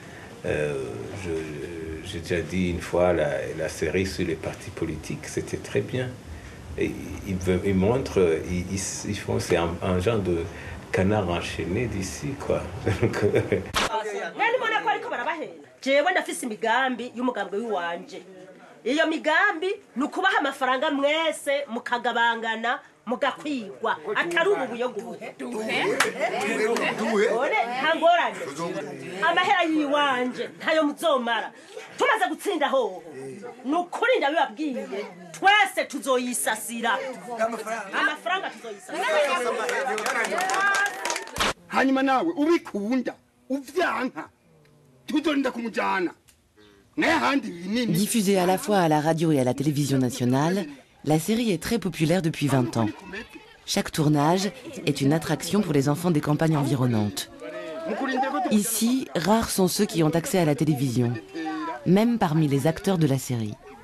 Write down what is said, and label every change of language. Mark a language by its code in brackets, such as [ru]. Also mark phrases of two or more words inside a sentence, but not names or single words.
[fr] J'ai déjà dit une fois la série sur les partis politiques, c'était très bien. Et ils montrent, ils font, c'est un genre de canard enchaîné d'ici, quoi. [rn] Iyo migambi nukubaha amafaranga mwese mukagabangana mugakwigwa atari ububuyo guhe ore ntangorane amahera yiwanje ntayo muzomara tumaze gutsinda hoho nukuri ndabibabwiye twese tuzoyisasira amafaranga tuzoyisasira hanyuma nawe ubikunda uvyanka tuzorinda kumujana. [fr] Diffusée à la fois à la radio et à la télévision nationale, la série est très populaire depuis 20 ans. Chaque tournage est une attraction pour les enfants des campagnes environnantes. Ici, rares sont ceux qui ont accès à la télévision, même parmi les acteurs de la série.